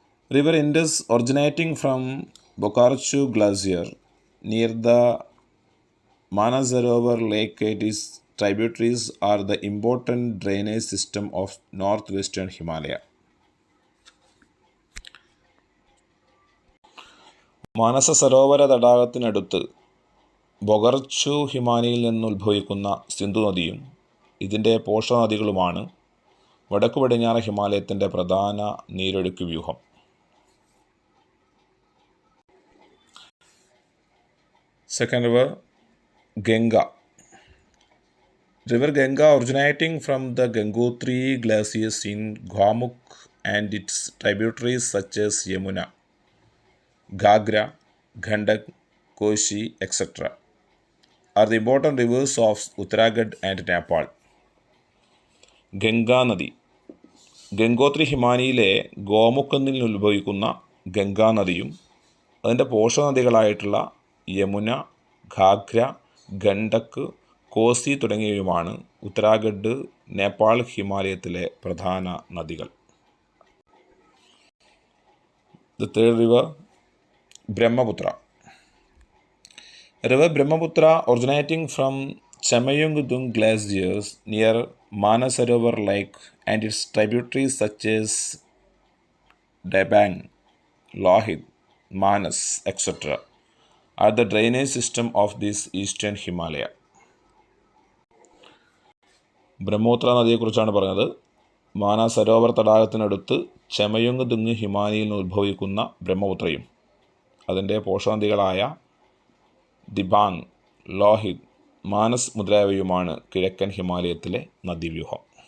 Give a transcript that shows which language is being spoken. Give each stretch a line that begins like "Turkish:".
English: River Indus, originating from Bokarchu Glacier near the Manasarovar Lake and its tributaries are the important drainage system of northwestern Himalaya.
Malayalam: മാനസ സരോവര തടാകത്തിനടുത്ത് ബൊഗർച്ചു ഹിമാനിയിൽ നിന്ന് ഉത്ഭവിക്കുന്ന സിന്ധു നദിയും ഇതിൻ്റെ പോഷകനദികളുമാണ് വടക്കു പടിഞ്ഞാറ് ഹിമാലയത്തിൻ്റെ പ്രധാന നീരൊഴുക്ക് വ്യൂഹം.
English: Second river, Ganga. River Ganga, originating from the Gangotri glaciers in Gwamuk and its tributaries such as Yamuna, Ghagra, Gandak, Koshi, etc., are the important rivers of Uttarakhand and Nepal.
Malayalam: Ganga നദി. ഗംഗോത്രി ഹിമാനിയിലെ ഗോമുഖിൽ നിന്ന് ഉത്ഭവിക്കുന്ന ഗംഗാ നദിയും അതിൻ്റെ പോഷകനദികളായിട്ടുള്ള യമുന, ഘാഗ്ര, ഗണ്ഡക്, കോസി തുടങ്ങിയവയുമാണ് ഉത്തരാഖണ്ഡ്, നേപ്പാൾ ഹിമാലയത്തിലെ പ്രധാന നദികൾ.
English: The third river, Brahmaputra. River Brahmaputra originating from Chamayungdung glaciers near Manasarovar Lake and its tributaries such as Debang, Lohit, Manas, etc. are the drainage system of this eastern Himalaya.
Malayalam: Brahmaputra നദിയെക്കുറിച്ചാണ് പറഞ്ഞത്. മാനസരോവർ തടാകത്തിനടുത്ത് ചെമയുങ്തുങ് ഹിമാനിയിൽ നിന്ന് ഉദ്ഭവിക്കുന്ന ബ്രഹ്മപുത്രയും അതിൻ്റെ പോഷകനദികളായ ദിബാങ്, ലോഹിത്, മാനസ് മുതലായവയുമാണ് കിഴക്കൻ ഹിമാലയത്തിലെ നദീവ്യൂഹം.